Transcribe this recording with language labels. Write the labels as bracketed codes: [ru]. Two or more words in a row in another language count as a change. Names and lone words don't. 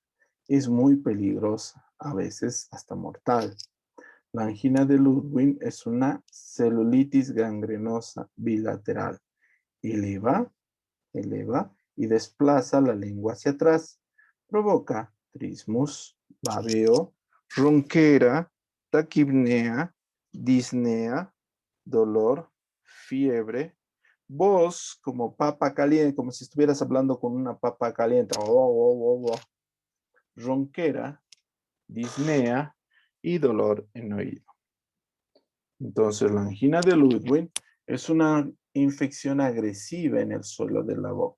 [es] Es muy peligrosa, a veces hasta mortal. La angina de Ludwig es una celulitis gangrenosa bilateral. Eleva y desplaza la lengua hacia atrás. Provoca trismus, babeo, ronquera, taquipnea, disnea, dolor, fiebre, voz como papa caliente, como si estuvieras hablando con una papa caliente, ronquera, disnea y dolor en oído. Entonces, la angina de Ludwig es una infección agresiva en el suelo de la boca.